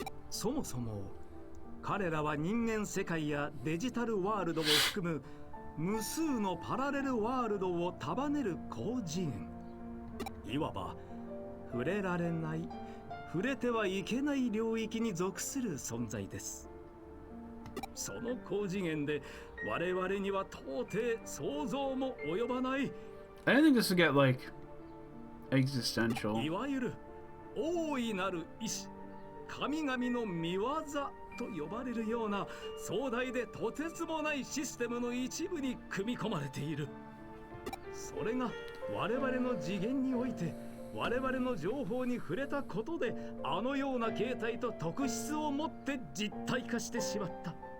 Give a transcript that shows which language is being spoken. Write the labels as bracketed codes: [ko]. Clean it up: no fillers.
[ja] そもそも彼らは人間世界やデジタルワールドを含む無数のパラレルワールドを束ねる広次元。いわば触れられない、触れてはいけない領域に属する存在です。その高次元で我々には到底想像も及ばない。 [en] I didn't think this would get like existential. [ja] いわゆる大いなる意志、神々の見業と呼ばれるような壮大でとてつもないシステムの一部に組み込まれている。それが我々の次元において我々の情報に触れたことであのような形態と特質を持って実体化してしまった。